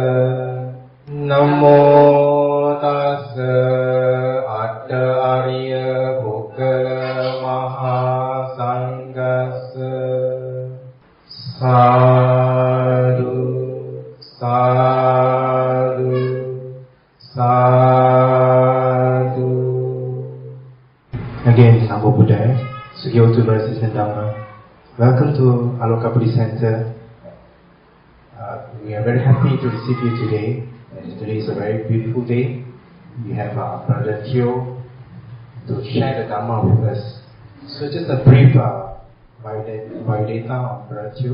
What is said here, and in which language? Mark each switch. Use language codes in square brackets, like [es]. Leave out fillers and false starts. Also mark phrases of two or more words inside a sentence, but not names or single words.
[pi] Namo tassa atta arya bukkala maha sanghassa. Sadhu, sadhu, sadhu. [en] Again, [pi] Namo Buddhaya, [en] Sugyoto Brothers and Dhamma. Welcome to Aloka Buddhist Center. We are very happy to receive you today. Today is a very beautiful day. We have our brother Teo to share the Dhamma with us. So just a brief biodata on Brother Teo.